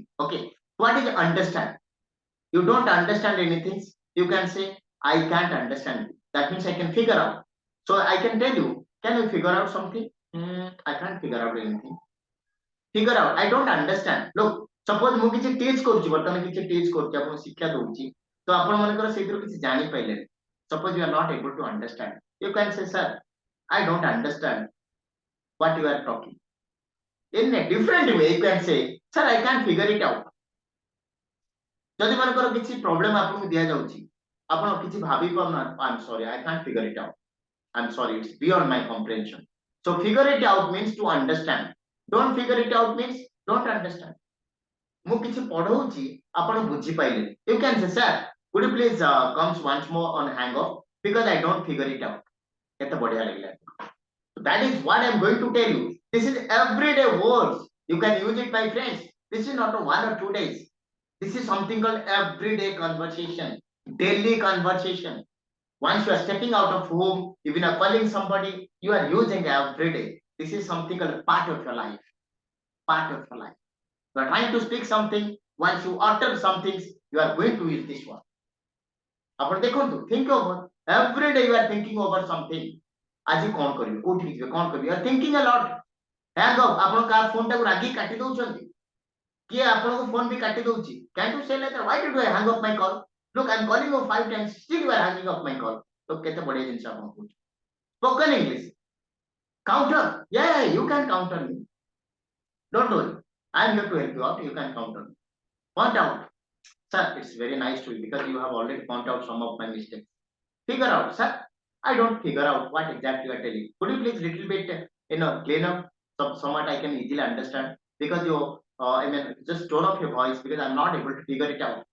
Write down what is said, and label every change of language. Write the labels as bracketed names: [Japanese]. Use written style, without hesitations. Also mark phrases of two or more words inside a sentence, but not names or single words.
[English] Okay, what is understand? You don't understand anything, you can say I can't understand it. That means I can figure out. So I can tell you, can you figure out something? I can't figure out anything. Figure out, I don't understand. Look, suppose [Odia] ମୁଁ କିଛି teach କରୁଛି, ବର୍ତ୍ତମାନ କିଛି teach କରୁଛି, ଆପଣଙ୍କୁ ଶିକ୍ଷା ଦଉଛି, ତ ଆପଣ ମାନଙ୍କର ସେଇଥିରୁ କିଛି ଜାଣି ପାଇଲେନି, [English] suppose you are not able to understand, you can say sir I don't understand what you are talking. In a different way you can say sir I can't figure it out. [Odia] ଯଦି ମାନଙ୍କର କିଛି ପ୍ରୋବ୍ଲେମ ଆପଣଙ୍କୁ ଦିଆଯାଉଛି, ଆପଣ କିଛି ଭାବି ପାରୁନାହାନ୍ତି, [English] I'm sorry I can't figure it out, I'm sorry it's beyond my comprehension. So figure it out means to understand, don't figure it out means don't understand. [Odia] ମୁଁ କିଛି ପଢଉଛି, ଆପଣ ବୁଝି ପାଇଲେନି, [English] you can say sir would you please comes once more on hang off because I don't figure it out. [Odia] କେତେ ବଢିଆ ଲାଗିଲା. [English] So that is what I'm going to tell you. This is everyday words. You can use it, my friends. This is not a 1 or 2 days. This is something called everyday conversation, daily conversation. Once you are stepping out of home, even are calling somebody, you are using every day. This is something called part of your life. Part of your life. You are trying to speak something. Once you utter some things, you are going to use this one. [Odia] ଆପଣ ଦେଖନ୍ତୁ, [English] think over. Every day you are thinking over something. [Odia] ଆଜି କଣ କରିବି, କୋଉଠି ଯିବେ, କଣ କରିବି, [English] you are thinking a lot. Hang up, [Odia] ଆପଣ କା ଫୋନ୍ ଟାକୁ ରାଗି କାଟି ଦଉଛନ୍ତି, କିଏ ଆପଣଙ୍କୁ ଫୋନ୍ ବି କାଟି ଦଉଛି, [English] can you say like that, why did I hang up my call? Look, I'm calling you 5 times, still you are hanging up my call. [Odia] ତ କେତେ ବଢିଆ ଜିନିଷ ଆପଣ କହୁଛନ୍ତି. [English] Spoken English. Counter. Yeah, you can counter me. Don't worry. I'm here to help you out. You can counter me. Point out. Sir, it's very nice to you because you have already pointed out some of my mistakes. Figure out, sir. I don't figure out what exactly you are telling. Could you please little bit, clean up somewhat I can easily understand, because you, I mean, just tone of your voice, because I'm not able to figure it out.